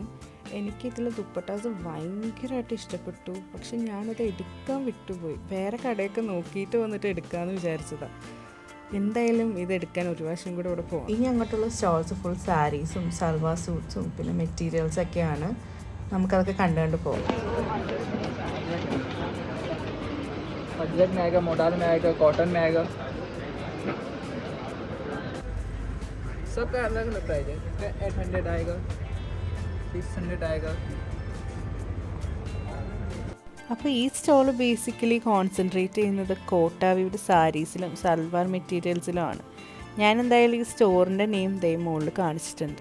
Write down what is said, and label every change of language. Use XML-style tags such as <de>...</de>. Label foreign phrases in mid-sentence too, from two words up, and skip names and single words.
<ml>എനിക്കിതിൽ ദുപ്പട്ടാസ് ഭയങ്കരമായിട്ട് ഇഷ്ടപ്പെട്ടു. പക്ഷെ ഞാനത് എടുക്കാൻ വിട്ടുപോയി. വേറെ കടയൊക്കെ നോക്കിയിട്ട് വന്നിട്ട് എടുക്കാമെന്ന് വിചാരിച്ചതാണ്. എന്തായാലും ഇതെടുക്കാൻ ഒരു പ്രാവശ്യം കൂടെ ഇവിടെ പോകാം. ഇനി അങ്ങോട്ടുള്ള</ml> <en>stalls full</en> <ml>സാരീസും സൽവാർ സൂട്ട്സും പിന്നെ മെറ്റീരിയൽസൊക്കെയാണ്. നമുക്കതൊക്കെ കണ്ടുകൊണ്ട് പോകാം.</ml> <hi>बजट में आएगा, मॉडल में आएगा, कॉटन में आएगा, सबका अलग अलग प्राइस है. इसका 800 आएगा, 600 आएगा.</hi> <ml>അപ്പോൾ ഈ സ്റ്റോൾ</ml> <en>basically concentrate</en> <ml>ചെയ്യുന്നത് കോട്ടാവിയുടെ സാരീസിലും സൽവാർ മെറ്റീരിയൽസിലുമാണ്. ഞാൻ എന്തായാലും ഈ സ്റ്റോറിൻ്റെ നെയിം മുകളിൽ കാണിച്ചിട്ടുണ്ട്.</ml>